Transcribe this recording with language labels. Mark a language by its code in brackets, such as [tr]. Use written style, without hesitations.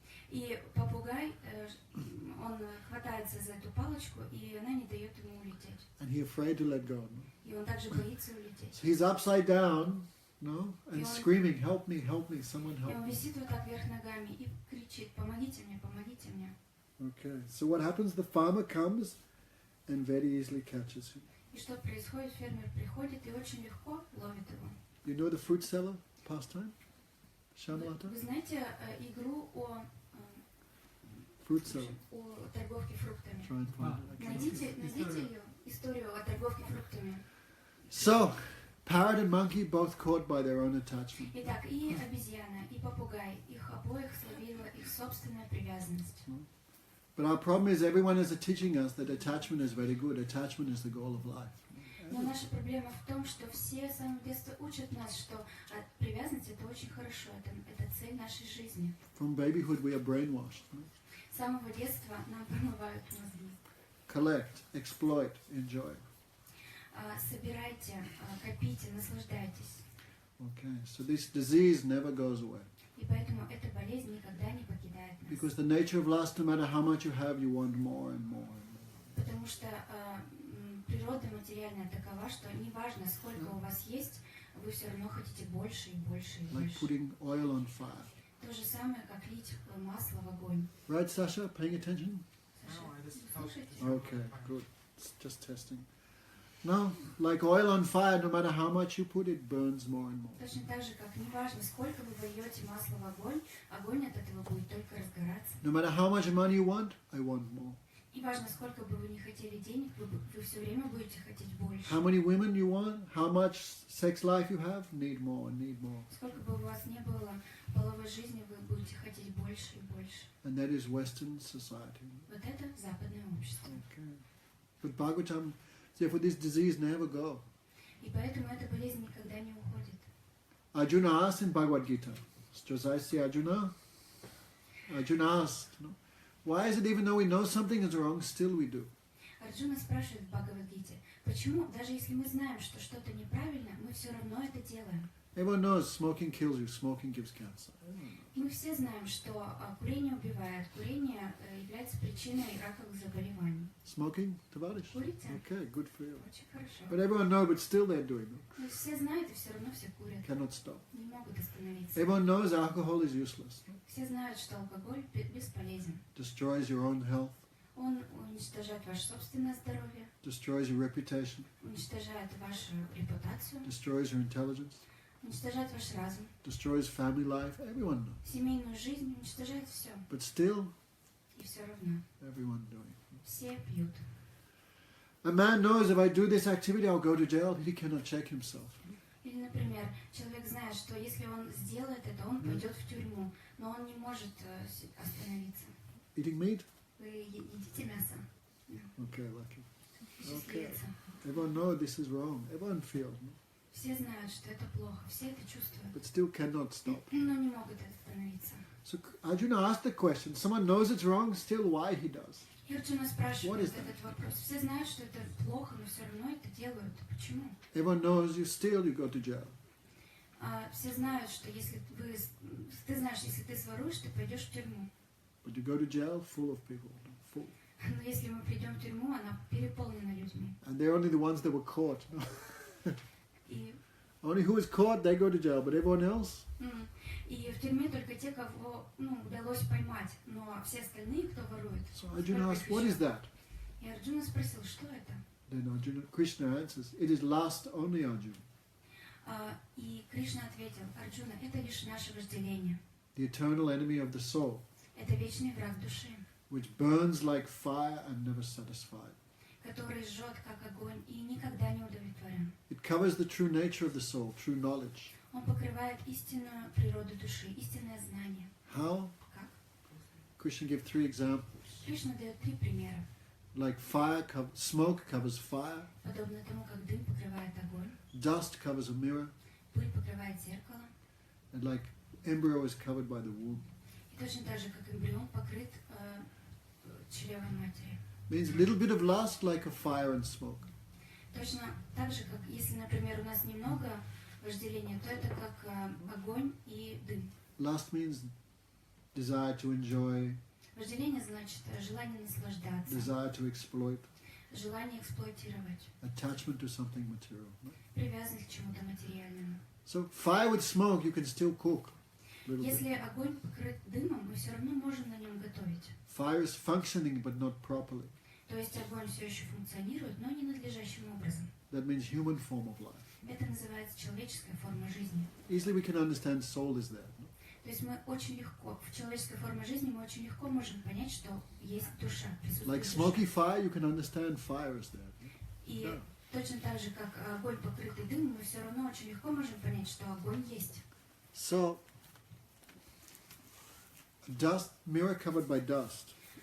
[ru] И попугай, он хватается за эту палочку, и она не дает ему улететь. [en] And he afraid to let go. [ru] И он также боится улететь. [en] So he's upside down, no, and Yeah. screaming, help me, someone [ru] И [en] help [ru] он [en] me. [ru] висит вот так вверх ногами и кричит, помогите мне, помогите мне. [en] Okay, so what happens? The farmer comes and very easily catches him. [ru] И что происходит? Фермер приходит и очень легко ловит его. [en] You know the fruit seller pastime? Shamalata? [ru] Вы знаете игру о [en] Fruit seller. [ru] торговке фруктами? [en] Try and find it. I can't. [ru] Найдите ее, историю о торговке фруктами. [en] So, parrot and monkey both caught by their own attachment. [ru] Итак, и обезьяна, и попугай, их обоих словила их собственная привязанность. [en] But our problem is everyone is teaching us that attachment is very good. Attachment is the goal of life. [ru] Но наша проблема в том, что все с самого детства учат нас, что привязанность это очень хорошо, это цель нашей жизни. [en] From babyhood we are brainwashed. [ru] С самого детства нам промывают мозги. [en] Collect, exploit, enjoy. [ru] Собирайте, копите, наслаждайтесь. [en] Okay, so this disease never goes away. [ru] И поэтому эта болезнь никогда не покидает нас. [en] Because the nature of lust, no matter how much you have, you want more and more and more. [ru] Потому что природа материальная такова, что неважно, сколько у вас есть, вы все равно хотите больше и больше и [en] Like [ru] больше. [en] putting oil on fire. [ru] То же самое, как лить масло в огонь. [en] Right, Sasha? Paying attention? [ru] Саша, [en] No, I just [ru] слушайте? [en] Okay, good. It's just testing. No, like oil on fire, no matter how much you put, it burns more and more. [ru] Точно так же, как неважно, сколько вы вольете масла в огонь, огонь от этого будет только разгораться. [en] No matter how much money you want, I want more. [ru] И важно, сколько бы вы ни хотели денег, вы все время будете хотеть больше. [en] How many women you want, how much sex life you have, need more and need more. [ru] Сколько бы у вас не было половой жизни, вы будете хотеть больше и больше. [en] And that is Western society. [ru] Вот это западное общество. [en] Okay. But Bhagavatam, therefore this disease never go. [ru] И поэтому эта болезнь никогда не уходит. [en] Arjuna asked in Bhagavad Gita, Josai say Arjuna asked, no? Why is it even though we know something is wrong, still we do? [ru] Арджуна спрашивает в Бхагавад-гите, почему, даже если мы знаем, что что-то неправильно, мы все равно это делаем. [en] Everyone knows smoking kills you, smoking gives cancer. [ru] Мы все знаем, что курение убивает, курение является причиной раковых заболеваний. [en] Smoking, Tavarish? [ru] Курите? [en] Okay, good for you. [ru] Очень хорошо. [en] But everyone knows, but still they're doing it. [ru] Но все знают и все равно все курят. [en] Cannot stop. [ru] Не могут остановиться. [en] Everyone knows alcohol is useless. [ru] Все знают, что алкоголь бесполезен. [en] Destroys your own health, [ru] Он уничтожает ваше собственное здоровье, [en] destroys your reputation, [ru] уничтожает вашу репутацию, [en] destroys your intelligence, [ru] уничтожает ваш разум, [en] destroys family life. Everyone knows. [ru] семейную жизнь, уничтожает все. [en] But still, [ru] И все равно [en] everyone doing it. [ru] все пьют. [en] A man knows if I do this activity, I'll go to jail. He cannot check himself. [ru] Или, например, человек знает, что если он сделает это, он пойдет в тюрьму, но он не может остановиться. [en] Eating meat? [ru] Вы едите мясо? [en] Okay, lucky. [ru] Счастливица. [en] Everyone knows this is wrong. Everyone feels. [ru] Все знают, что это плохо, все это чувствуют, [en] But still cannot stop. [ru] но не могут остановиться. [en] So Arjuna asked the question, someone knows it's wrong, still why he does? [ru] И Арджуна спрашивает [en] What is [ru] этот вопрос. Все знают, что это плохо, но все равно это делают. Почему? [en] Everyone knows you go to jail. [ru] Все знают, что если ты знаешь, если ты своруешь, ты пойдешь в тюрьму. [en] But you go to jail full of people. Full. [ru] Но если мы придем в тюрьму, она переполнена людьми. [en] And they're only the ones that were caught. [ru] И [en] Only who is caught, they go to jail, but everyone else? [ru] И в тюрьме только те, кого удалось поймать, но все остальные, кто ворует. [en] So Arjuna asked, what is that? [ru] И Арджуна спросил, что это? [en] Then Arjuna, Krishna answers, it is lust only, Arjuna. [ru] И Кришна ответил, Арджуна, это лишь наше вожделение. [en] The eternal enemy of the soul, [ru] Это вечный враг души, [en] which burns like fire and never satisfied. [ru] который жжет как огонь и никогда не удовлетворен. [en] It covers the true nature of the soul, true knowledge. [ru] Он покрывает истинную природу души, истинное знание. [en] How? [ru] Как? [en] Krishna gives 3 examples. [ru] Кришна дает 3 примера. [en] Like smoke covers fire, [ru] Подобно тому, как дым покрывает огонь, [en] dust covers a mirror, [ru] пыль покрывает зеркало, [en] and like embryo is covered by the womb. [ru] и точно так же, как эмбрион покрыт чревом матери. [en] Means a little bit of lust like a fire and smoke. [ru] Точно так же, как если, например, у нас немного вожделения, то это как огонь и дым. [en] Lust means desire to enjoy, [ru] Вожделение значит желание наслаждаться, [en] desire to exploit, [ru] желание эксплуатировать, [en] attachment to something material. [ru] привязанность к чему-то материальному. [en] So fire with smoke you can still cook. Little bit. [ru] Если огонь покрыт дымом, мы все равно можем на нем готовить. [en] Fire is functioning but not properly. [ru] То есть огонь все еще функционирует, но не надлежащим образом. [en] That means human form of life. [ru] Это называется человеческая форма жизни. [en] Easily we can understand soul is there. No? [ru] То есть мы очень легко, в человеческой форме жизни мы очень легко можем понять, что есть душа, присутствует [en] Like [ru] душа. [en] smoky fire, you can understand fire is there. No? [ru] И [en] Yeah. [ru] точно так же, как огонь покрытый дымом, мы все равно очень легко можем понять, что огонь есть. [en] So, dust, mirror covered by dust.